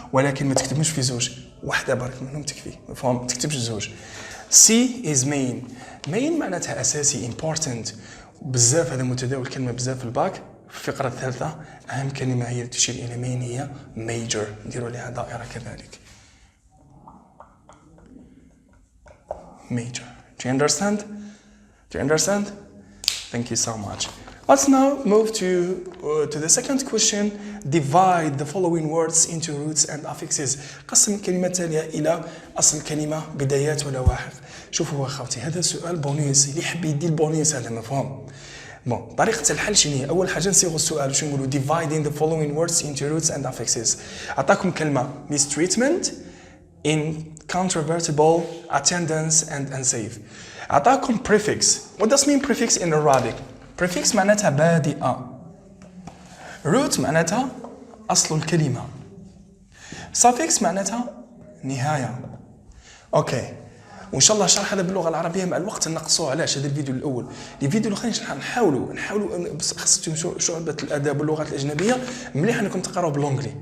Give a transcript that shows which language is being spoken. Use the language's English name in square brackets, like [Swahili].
[Arabic] ولكن ما تكتبوش في زوج، واحدة برك منهم تكفي مفهوم، ما تكتبش زوج. [English] C is main [Arabic] معناتها اساسي [English] important [Arabic] بزاف. هذا متداول كلمة بزاف في الباك. في الفقرة الثالثة أهم كلمة هي تشير إلى مين هي major. نديروا لها دائرة كذلك major. [English] Do you understand? Thank you so much. Let's now move to the second question. Divide the following words into roots and affixes. [Arabic] قسم الكلمة التالية إلى أصل الكلمة بدايات ولواحق. شوفوا أخوتي هذا سؤال بونيس، اللي يحب يدي البونيس هذا مفهوم. طريقة الحل شنو هي؟ أول حاجة نصيغوا السؤال وش نقولوا [English] dividing the following words into roots and affixes. [Arabic] أعطاكم كلمة [English] mistreatment, incontrovertible, attendance and unsafe. [Arabic] أعطاكم [English] prefix. What does mean prefix in Arabic? [Arabic] prefix معناتها بادئة. root معناتها أصل الكلمة. suffix معناتها نهاية. أوكي، وإن شاء الله شرح هذا باللغة العربية مع الوقت نقصوه. علاش هذا الفيديو الأول؟ الفيديو الآخرين نحاولوا خاصة شعبة الآداب واللغات الأجنبية مليح أنكم تقراو باللونجلي.